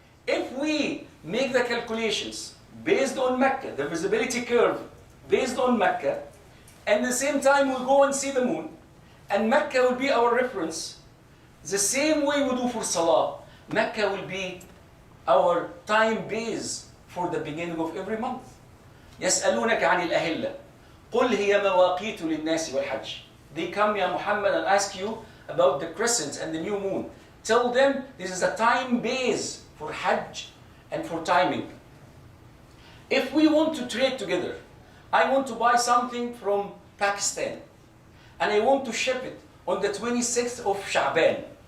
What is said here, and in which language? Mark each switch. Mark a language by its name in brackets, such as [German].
[English] If we make the calculations based on Mecca, the visibility curve based on Mecca, and at the same time we go and see the moon, and Mecca will be our reference, the same way we do for Salah, Mecca will be our time base for the beginning of every month. [Arabic] يسألونك عن الأهلة قل هي مواقيت للناس والحج. [English] They come, Ya Muhammad, and ask you about the crescent and the new moon. Tell them this is a time base for Hajj and for timing. If we want to trade together, I want to buy something from Pakistan and I want to ship it on the 26th of Sha'ban.